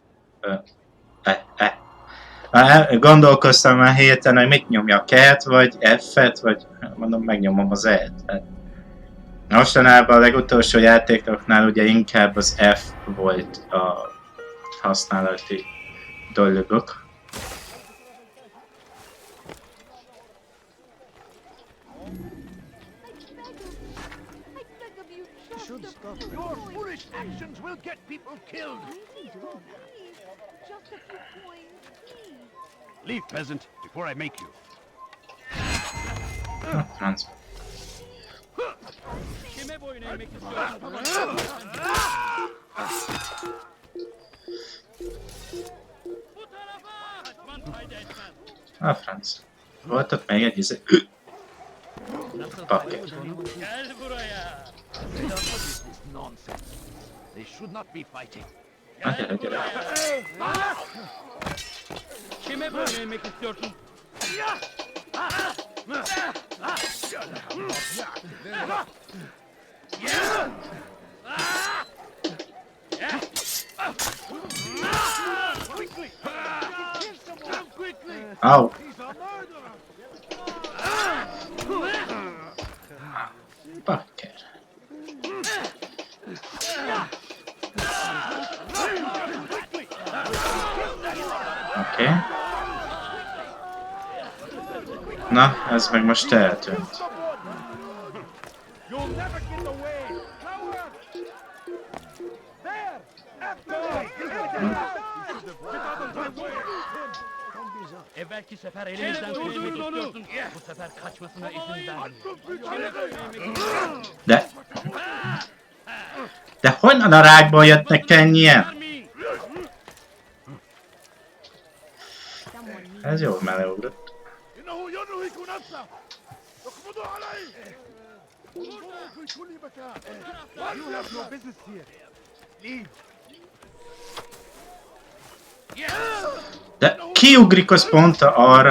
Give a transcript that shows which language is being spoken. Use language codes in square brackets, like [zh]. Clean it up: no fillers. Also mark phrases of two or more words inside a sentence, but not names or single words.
[hu] Gondolkoztam már héten, hogy mit nyomja K-t, vagy F-et, vagy mondom, megnyomom az E-t. Hát. Mostanában a legutolsó játékoknál ugye inkább az F volt a használati dolgok. [en] Your foolish actions will get people killed. Leave, peasant, before I make you. [hu] Franc. A franc. Volt ott még egy izé. Paket. [en] They should not be fighting. [hu] Gyere, gyere. [tr] Kime bölmemek istiyorsun? [hu] Au. Bakker. Oké. Na, ez meg most eltűnt. [tr] Evvelki sefer elimizden kaçmak istiyorsun. Bu sefer kaçmasına izin verme. [hu] De honnan a rákból jöttnek ennyien? Ez jól meleugrott. De kiugrik az pont arra?